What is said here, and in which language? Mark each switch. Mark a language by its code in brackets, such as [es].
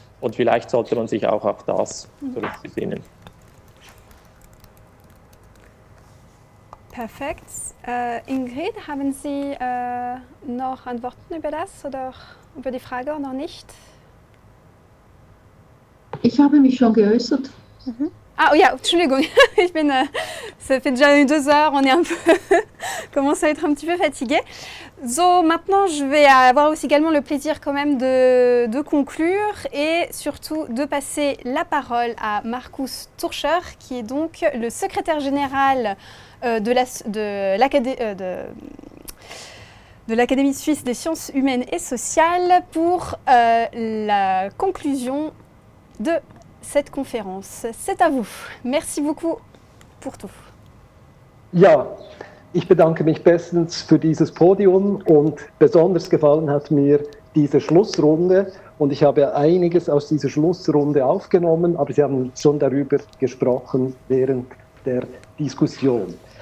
[de] Und vielleicht sollte man sich auch auf das zurückbesinnen. Perfekt. Ingrid, haben Sie noch Antworten über das oder über die Frage oder noch nicht? Ich habe mich schon geäußert. [fr] Ah oui, Entschuldigung, ça fait déjà 2 heures, on est un peu commence à être un petit peu fatigué. So, maintenant je vais avoir aussi également le plaisir quand même de conclure et surtout de passer la parole à Markus Turcher, qui est donc le secrétaire général de l'Académie suisse des sciences humaines et sociales pour la conclusion de cette Konferenz. C'est à vous. Merci beaucoup pour tout. [de] Ja, ich bedanke mich bestens für dieses Podium und besonders gefallen hat mir diese Schlussrunde und ich habe einiges aus dieser Schlussrunde aufgenommen, aber Sie haben schon darüber gesprochen während der Diskussion.